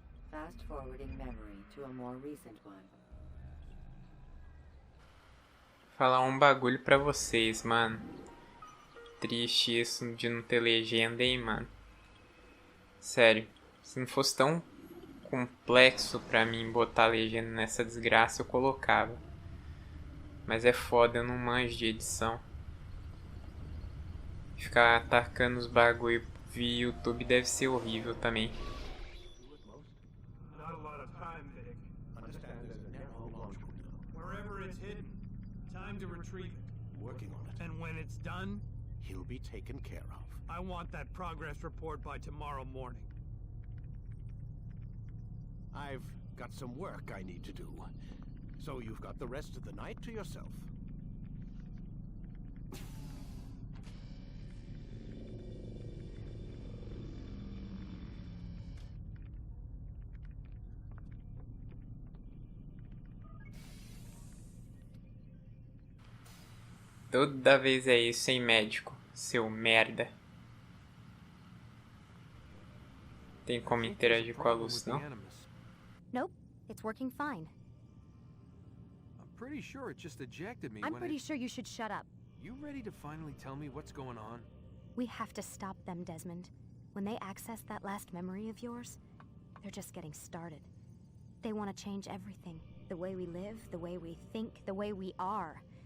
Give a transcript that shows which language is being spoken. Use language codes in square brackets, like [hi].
[en] Fast forwarding memory to a more recent one. [pt] Falar um bagulho pra vocês, mano. Triste isso de não ter legenda, hein, mano. Sério, se não fosse tão complexo pra mim botar legenda nessa desgraça, eu colocava. Mas é foda, eu não manjo de edição. Ficar atacando os bagulho via YouTube deve ser horrível também. [en] Not a lot of time, Vic. Understand there's a narrow launch window. Wherever it's hidden, time to retrieve it. Working on it. And when it's done, He'll be taken care of. I want that progress report by tomorrow morning. I've got some work I need to do. So you've got the rest of the night to yourself. [pt] Toda vez é isso, hein, médico? Seu merda. Tem como interagir com a luz, não? [en] Nope, it's working fine. I'm pretty sure it just ejected me I'm when pretty sure you should shut up. You ready to finally tell me what's going on? We have to stop them, Desmond. When they access that last memory of yours, they're just getting started. They want to change everything. The way we live, the way we think, the way we are.